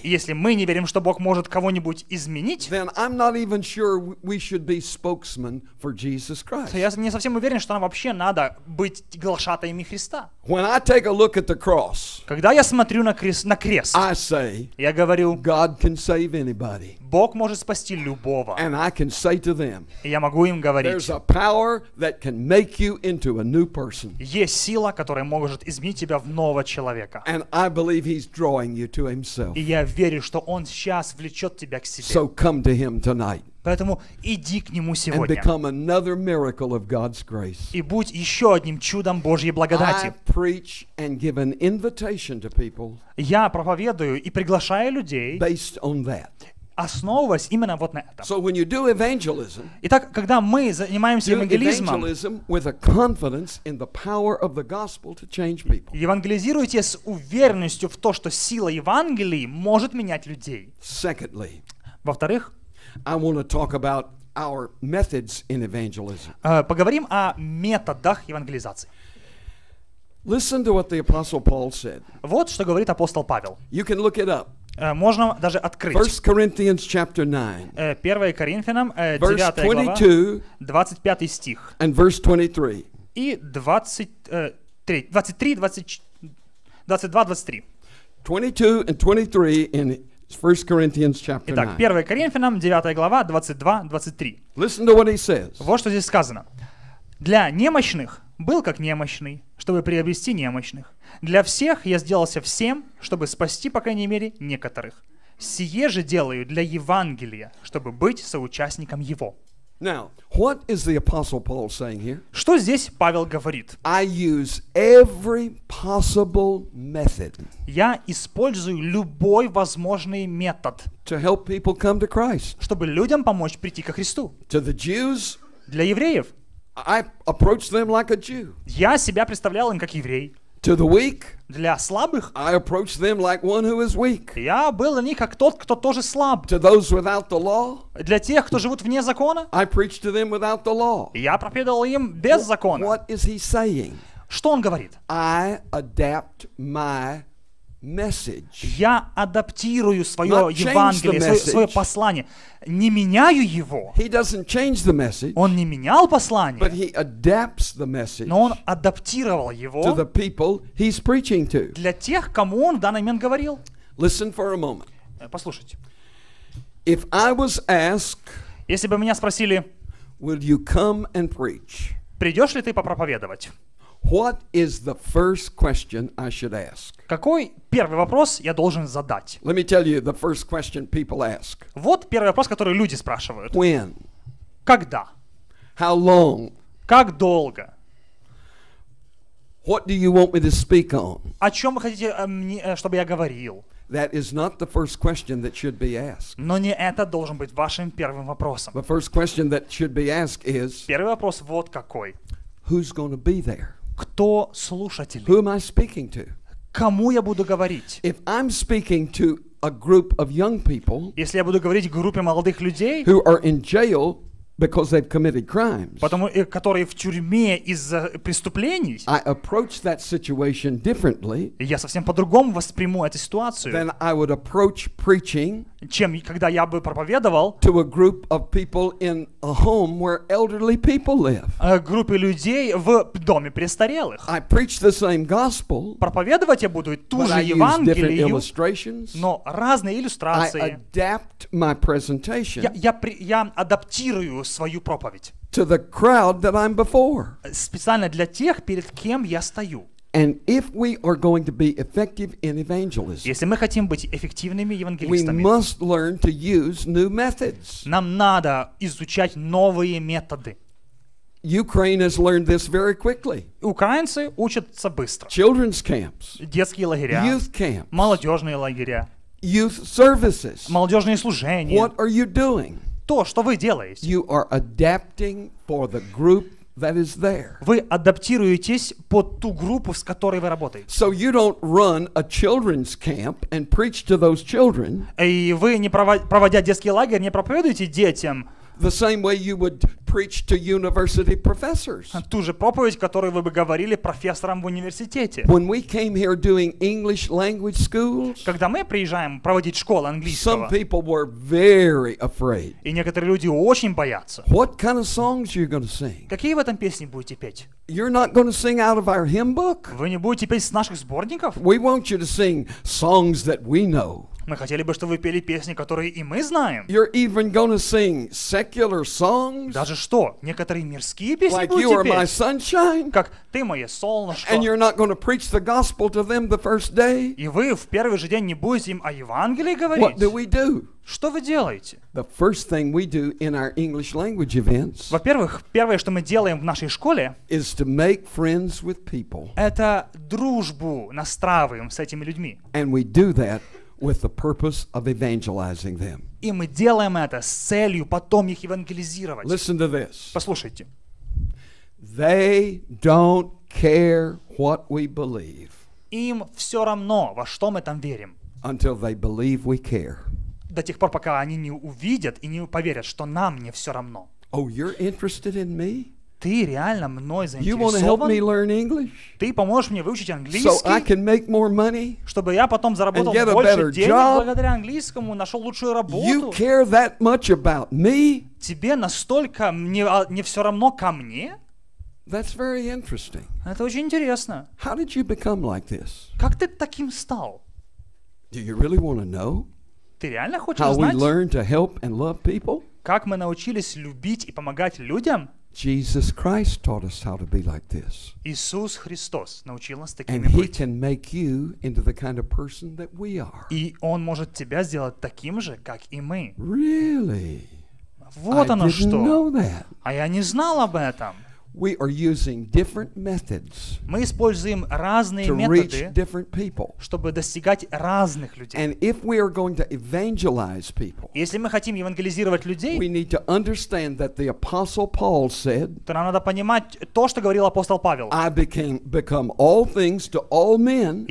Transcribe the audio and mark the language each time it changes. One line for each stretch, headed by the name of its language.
Russian: И если мы не верим, что Бог может кого-нибудь изменить,
English: then I'm not even sure we should be spokesmen for Jesus Christ.
Russian: то я не совсем уверен, что нам вообще надо быть глашатаями Христа.
English: When I take a look at the cross,
Russian: Когда я смотрю на крест,
English: I say,
Russian: я говорю:
English: God can save anybody.
Russian: Бог может спасти любого.
English: And I can say to them,
Russian: И я могу им говорить:
English: there's a power that can make you into a new person.
Russian: есть сила, которая может изменить тебя в нового человека.
English: And I believe He's drawing you to Himself.
Russian: И я верю, что Он сейчас влечет тебя к себе.
English: So come to Him tonight
Russian: Поэтому иди к Нему
English: and
Russian: сегодня.
English: become another miracle of God's grace.
Russian: И будь еще одним чудом Божьей
English: I
Russian: благодати.
English: preach and give an invitation to people
Russian: Я проповедую и приглашаю людей,
English: based on that.
Russian: основываясь именно вот на этом.
English: So when you do evangelism,
Russian: Итак, когда мы занимаемся
English: do
Russian: евангелизмом,
English: evangelism with a confidence in the power of the gospel to change people.
Russian: евангелизируйте с уверенностью в то, что сила Евангелия может менять людей.
English: Secondly,
Russian: Во-вторых,
English: I want to talk about our methods in evangelism.
Russian: поговорим о методах евангелизации.
English: Listen to what the Apostle Paul said.
Russian: Вот что говорит апостол Павел.
English: You can look it up.
Russian: Можно даже открыть.
English: 1 Corinthians chapter 9,
Russian: 1 Коринфянам,
English: verse
Russian: 9 глава,
English: 22
Russian: 25 стих.
English: and verse 23.
Russian: И 23, 22, 23.
English: 22 and 23 in 1 Corinthians chapter
Russian: Итак,
English: 9.
Russian: 1 Коринфянам, 9 глава, 22, 23.
English: Listen to what he says.
Russian: Вот что здесь сказано. «Для немощных был как немощный, чтобы приобрести немощных. Для всех я сделался всем, чтобы спасти, по крайней мере, некоторых. Сие же делаю для Евангелия, чтобы быть соучастником его».
English: Now, what is the Apostle Paul saying here?
Russian: Что здесь Павел говорит?
English: I use every possible method
Russian: Я использую любой возможный метод,
English: to help people come to Christ.
Russian: чтобы людям помочь прийти ко Христу.
English: To the Jews,
Russian: Для евреев
English: I approach them like a Jew.
Russian: я себя представлял им как еврей.
English: To the weak,
Russian: Для слабых
English: I approach them like one who is weak.
Russian: я был для них как тот, кто тоже слаб.
English: To those without the law,
Russian: Для тех, кто живут вне закона,
English: I preach to them without the law.
Russian: я проповедовал им без закона.
English: What is he saying?
Russian: Что он говорит?
English: I adapt my message.
Russian: Я адаптирую свое
English: Not change the
Russian: Евангелие, свое
English: message.
Russian: послание. Не меняю его.
English: He doesn't change the message,
Russian: Он не менял
English: but
Russian: послание,
English: he adapts the message
Russian: но он адаптировал
English: to the
Russian: его
English: people he's preaching to.
Russian: для тех, кому он в данный момент говорил.
English: Listen for a moment.
Russian: Послушайте.
English: If I was asked,
Russian: Если бы меня спросили,
English: will you come and preach?
Russian: придешь ли ты попроповедовать?
English: What is the first question I should ask?
Russian: Какой первый вопрос я должен задать?
English: Let me tell you the first question people ask.
Russian: Вот первый вопрос, который люди спрашивают.
English: When?
Russian: Когда?
English: How long?
Russian: Как долго?
English: What do you want me to speak on?
Russian: О чем вы хотите, чтобы я говорил?
English: That is not the first question that should be asked.
Russian: Но не это должен быть вашим первым вопросом.
English: The first question that should be asked is,
Russian: Первый вопрос вот какой.
English: who's going to be there?
Russian: Кто слушатели?
English: Who am I speaking to?
Russian: Кому я буду говорить?
English: If I'm speaking to a group of young people
Russian: Если я буду говорить группе молодых людей,
English: who are in jail because they've committed crimes,
Russian: которые в тюрьме из-за преступлений,
English: I approach that situation differently
Russian: я совсем по-другому восприму эту ситуацию,
English: than I would approach preaching
Russian: чем когда я бы проповедовал
English: to a group of people in a home where elderly people live.
Russian: группе людей в доме престарелых.
English: I preach the same gospel,
Russian: Проповедовать я буду ту
English: but
Russian: же
English: I use different
Russian: Евангелию,
English: illustrations.
Russian: но разные
English: I
Russian: иллюстрации.
English: adapt my presentation
Russian: Я адаптирую свою проповедь
English: to the crowd that I'm before.
Russian: специально для тех, перед кем я стою.
English: And if we are going to be effective in evangelism,
Russian: Если мы хотим быть эффективными
English: we
Russian: евангелистами,
English: must learn to use new methods.
Russian: нам надо изучать новые методы.
English: Ukraine has learned this very quickly.
Russian: Украинцы учатся быстро.
English: Children's camps,
Russian: Детские лагеря,
English: youth camps,
Russian: молодежные лагеря,
English: youth services.
Russian: молодежные служения.
English: What are you doing?
Russian: То, что вы делаете.
English: You are adapting for the group that is there.
Russian: Вы адаптируетесь под ту группу, с которой вы работаете.
English: So you don't run a children's camp and preach to those children
Russian: И вы, не проводя детский лагерь, не проповедуете детям
English: the same way you would preach to university professors.
Russian: ту же проповедь, которую вы бы говорили профессорам в университете.
English: When we came here doing English language schools,
Russian: Когда мы приезжаем проводить школу
English: some
Russian: английского,
English: people were very afraid.
Russian: и некоторые люди очень боятся.
English: What kind of songs are you going to sing?
Russian: Какие в этом песни будете петь?
English: You're not going to sing out of our hymn book?
Russian: Вы не будете петь с наших сборников?
English: We want you to sing songs that we know.
Russian: Мы хотели бы, чтобы вы пели песни, которые и мы знаем.
English: You're even going to sing secular songs
Russian: Даже что? Некоторые мирские песни
English: like You Are
Russian: будете
English: My
Russian: петь.
English: Sunshine,
Russian: Как «Ты мое солнышко».
English: and you're not going to preach the gospel to them the first day.
Russian: И вы в первый же день не будете им о Евангелии
English: What
Russian: говорить.
English: do we do?
Russian: Что вы делаете?
English: The first thing we do in our English language events
Russian: Во-первых, первое, что мы делаем в нашей школе,
English: is to make friends with people.
Russian: это дружбу настраиваем с этими людьми.
English: And we do that with the purpose of evangelizing them.
Russian: И мы делаем это с целью потом их евангелизировать.
English: Listen to this.
Russian: Послушайте.
English: They don't care what we believe
Russian: Им все равно, во что мы там верим.
English: until they believe we care.
Russian: До тех пор, пока они не увидят и не поверят, что нам не все равно.
English: Oh, you're interested in me?
Russian: Ты реально мной
English: You want to help me
Russian: заинтересован?
English: learn English
Russian: Ты поможешь мне выучить
English: so I
Russian: английский,
English: can make more money?
Russian: чтобы я потом заработал
English: and get a
Russian: больше
English: better
Russian: денег
English: job?
Russian: благодаря английскому, нашел лучшую
English: You
Russian: работу.
English: care that much about me?
Russian: Тебе настолько не все равно ко мне?
English: That's very interesting.
Russian: Это очень интересно.
English: How did you become like this?
Russian: Как ты таким стал?
English: Do you really want to know
Russian: Ты реально хочешь
English: how we
Russian: знать,
English: learn to help and love people?
Russian: как мы научились любить и помогать людям?
English: Jesus Christ taught us how to be like this.
Russian: Иисус Христос научил нас
English: And
Russian: такими
English: He
Russian: быть.
English: can make you into the kind of person that we are.
Russian: И Он может тебя сделать таким же, как и мы.
English: Really?
Russian: Вот
English: I
Russian: оно
English: didn't
Russian: что.
English: know that.
Russian: А я не знал об этом.
English: We are using different methods
Russian: Мы используем разные
English: to reach
Russian: методы,
English: different people.
Russian: чтобы достигать разных людей.
English: And if we are going to evangelize people,
Russian: Если мы хотим евангелизировать людей,
English: we need to understand that the Apostle Paul said,
Russian: то нам надо понимать то, что говорил апостол Павел.
English: I become all things to all men,